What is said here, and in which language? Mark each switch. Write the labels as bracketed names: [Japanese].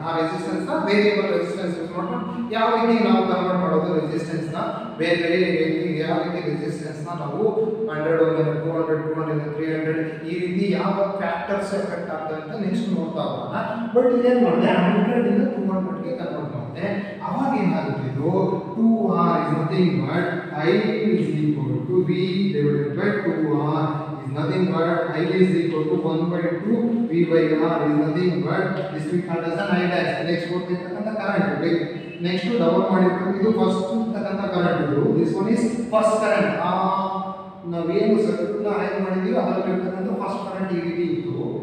[Kannada] ಆ ರೆಸಿಸ್ಟೆನ್ಸ್ ನ variable resistance use ಮಾಡ್ಕೊಂಡು ಯಾವ ರೀತಿ ನಾವು ಕನ್ವರ್ಟ್ ಮಾಡೋದು ರೆಸಿಸ್ಟೆನ್ಸ್ ನ ಬೇರೆ ರೀತಿ ಯಾವ ರೀತಿ ರೆಸಿಸ್ಟೆನ್ಸ್ ನ ನಾವು 100 ohm 200 300 ಈ ರೀತಿ ಯಾವ ಫ್ಯಾಕ್ಟರ್ಸ್ ಎಫೆಕ್ಟ್ ಆಗ್ತವೆ ಅಂತ ನೆಕ್ಸ್ಟ್ ನೋಡ್ತಾ ಹೋಗೋಣ. ಬಟ್ ಇದೇನು ಮಾಡಿದೆ 100 ಇಂದ 200 ಗೆ ಕನ್ವರ್ಟ್ ಮಾಡಿದೆ. ಅವಾಗ ಏನಾಗುತ್ತೆ, ಇದು [English] 2R is nothing but I is equal to V divided by 2R is nothing but I is equal to 1 by 2 V by R is nothing but this we call as an I dash. [Kannada] Next ಕೊಟ್ಟಿರ್ತಕ್ಕಂಥ current next double ಮಾಡಿರ್ತೀವಿ. ಇದು first ಇರ್ತಕ್ಕಂಥ current, ಇದು [English] This one is first current. [Kannada] ನಾವೇನು circuit ನ arrange ಮಾಡಿದೀವಿ ಅದರಲ್ಲಿ ಇರ್ತಕ್ಕಂಥ ಫಸ್ಟ್ ಕರೆಂಟ್ ಈ ರೀತಿ ಇತ್ತು.